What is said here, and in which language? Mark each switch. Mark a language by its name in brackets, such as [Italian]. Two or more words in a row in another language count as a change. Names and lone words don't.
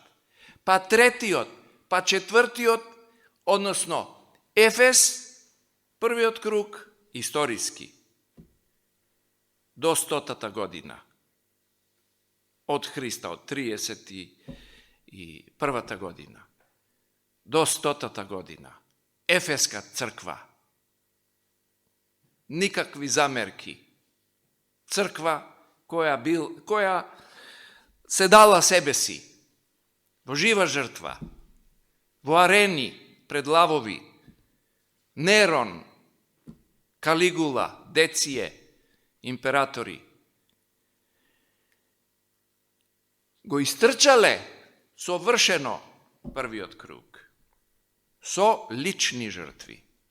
[Macedonian] Па третиот, па четвртиот, односно Ефес, првиот круг, историски, до 100-та година. Од Христа, од 31-та година, до 100-та година. Ефеска црква. Никакви замерки. Црква koja se dala sebe si, во жива жртва, во арени, пред лавови, Нерон, Калигула, Деције, императори, го истрчале совршено првиот круг, со лични жртви.